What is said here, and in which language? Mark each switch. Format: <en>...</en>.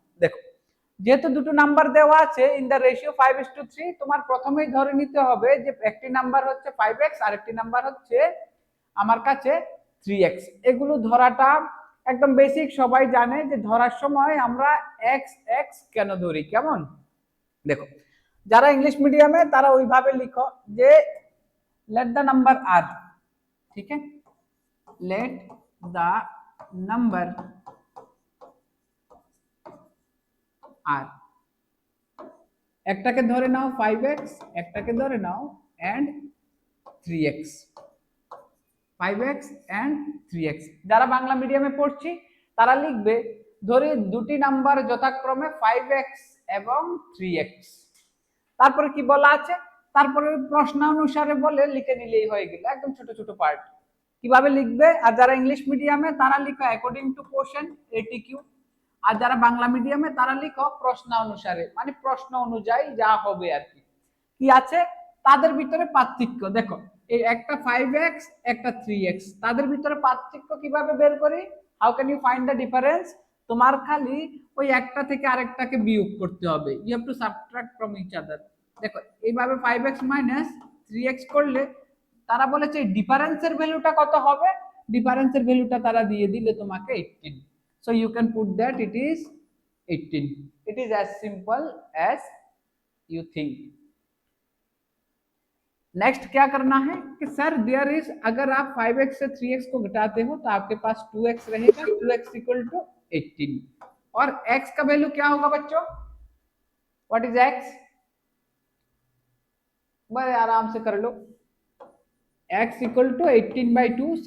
<bn>দেখো যেহেতু দুটো নাম্বার দেওয়া আছে ইন দা রেশিও 5:3, তোমার প্রথমেই ধরে নিতে হবে যে একটি নাম্বার হচ্ছে 5x আর একটি নাম্বার হচ্ছে আমার কাছে 3x। এগুলো ধরাটা একদম বেসিক, সবাই জানে যে ধরার সময় আমরা x x কেন ধরি, কেমন। দেখো যারা ইংলিশ মিডিয়ামে তারা ওইভাবে লিখো যে</bn> <en>let the number are,</en> <hi>ठीक है,</hi> <en>Let the number are.</en> <bn>একটাকে ধরে নাও 5x, একটাকে ধরে নাও and 3x, 5x and 3x। যারা বাংলা মিডিয়ামে পড়ছি তারা লিখবে ধরে দুটি নাম্বার যথাক্রমে 5x এবং 3x। তারপরে কি বলা আছে, তারপরে প্রশ্ন অনুসারে বলে লিখে নিলেই হয়ে গেল, একদম ছোট ছোট পার্ট। কিভাবে লিখবে, আর যারা ইংলিশ মিডিয়ামে তারা লিখো অ্যাকর্ডিং টু কোশ্চেন এটিকিউ, আর যারা বাংলা মিডিয়ামে তারা লিখো প্রশ্ন অনুসারে, মানে প্রশ্ন অনুযায়ী যা হবে আর কি। কি আছে তাদের ভিতরে পার্থক্য, দেখো এই একটা 5x একটা 3x, তাদের ভিতরে পার্থক্য কিভাবে বের করি,</bn> <en>How can you find the difference.</en> <bn>তোমার খালি ওই একটা থেকে আরেকটাকে বিয়োগ করতে হবে,</bn> <en>You have to subtract from each other.</en> <bn>দেখো এইভাবে 5x মাইনাস 3x করলে তারা বলেছে ডিফারেন্সের ভ্যালুটা কত হবে, ডিফারেন্সের ভ্যালুটা তারা দিয়ে দিলে তোমাকে 18।</bn> <en>so you can put that it is 18। it is as simple as you think।</en> <hi>Next क्या करना है कि सर देयर इज, अगर आप 5x से 3x को घटाते हो तो आपके पास 2x रहेगा, 2x इक्वल टू 18। और x का वैल्यू क्या होगा बच्चों,</hi> <en>what is x,</en> <hi>बड़े आराम से कर लो, x इक्वल टू 18/2।</hi>